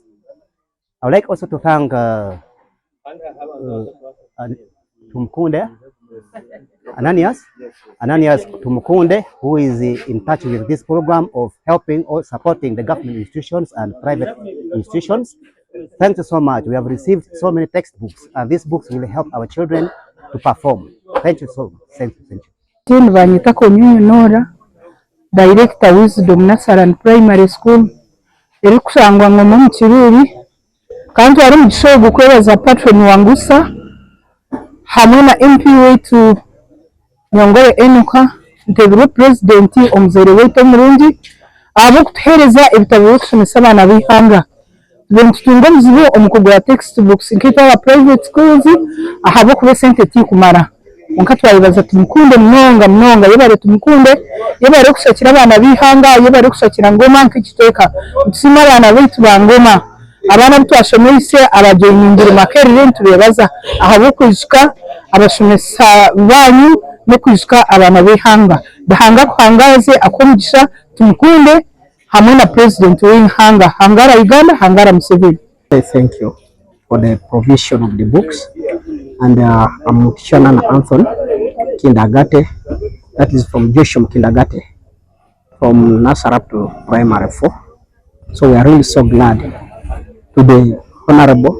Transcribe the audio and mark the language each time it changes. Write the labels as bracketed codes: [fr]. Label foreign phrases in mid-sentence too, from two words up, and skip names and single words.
[en] I would like also to thank Tumukunde, Ananias Tumukunde, who is in touch with this program of helping or supporting the government institutions and private institutions. Thank you so much. We have received so many textbooks, and these books will help our children to perform. Thank you so much. Thank you. [nyn] Vanyita Communion Nora, Director Wisdom Nursery and Primary School, eri kusangwa Ngoma mu Kiruri, kandi ari mu kishogo kwebeza patron wa NGUSA hamwe na MP wetu Nyongore Enoka, Ntebiro President omuzere wetu omurungi abo kutuhereza ebitabo byokusomesa abaana b'ihanga. Tutunga omuzibu omukugura textbooks nk'itwa aba private schools ahabo kuba sente tikumara. Onka twayibaza Tumukunde mnonga yebare Tumukunde yebare kushakira abaana b'ihanga yebare kushakira Ngoma nk'ikiteka tusima abaana baitu ba Ngoma abana bitwashomese abajoyingira makerere ntubebaza ahabo kwishuka abashomesa banyu no kwishuka abana b'ihanga bahanga kuhangaze akomugisha Tumukunde hamwe na president w'ihanga hangara Uganda hangara Museveni. [en] Thank you for the provision of the books, and I'm Shanana Anthony Kindergarten, that is from Joshua Kindergarten, from nursery up to primary 4. So we are really so glad to the Honorable.